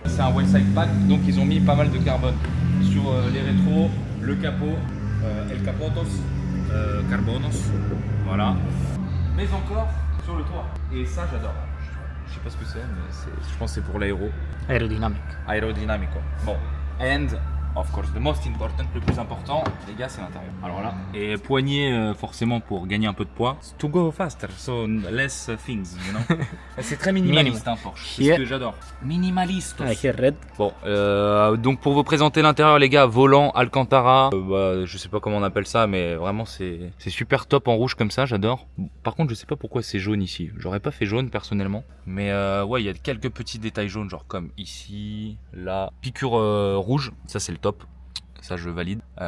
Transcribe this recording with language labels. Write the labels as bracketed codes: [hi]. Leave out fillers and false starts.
[fr] C'est un Wellside pack, donc ils ont mis pas mal de carbone sur les rétros, le capot, El Capotos, Carbonos, voilà. Mais encore sur le toit. Et ça j'adore. Je sais pas ce que c'est, mais je pense que c'est pour l'aéro. Aerodynamique. Aérodynamique quoi. Bon. [en] And of course, the most important, [fr] le plus important, les gars, c'est l'intérieur. Alors là, et poignée forcément pour gagner un peu de poids. [en] To go faster, so less things, you know. [fr] C'est très minimaliste, un Porsche. C'est [en] Yeah. [fr] ce que j'adore. Minimaliste. [en] I hear red. [fr] Bon, donc pour vous présenter l'intérieur, les gars, volant Alcantara, je sais pas comment on appelle ça, mais vraiment c'est super top en rouge comme ça, j'adore. Par contre, je sais pas pourquoi c'est jaune ici. J'aurais pas fait jaune personnellement, mais ouais, il y a quelques petits détails jaunes, genre comme ici, là, piqûre rouge, ça c'est le top. Ça je valide.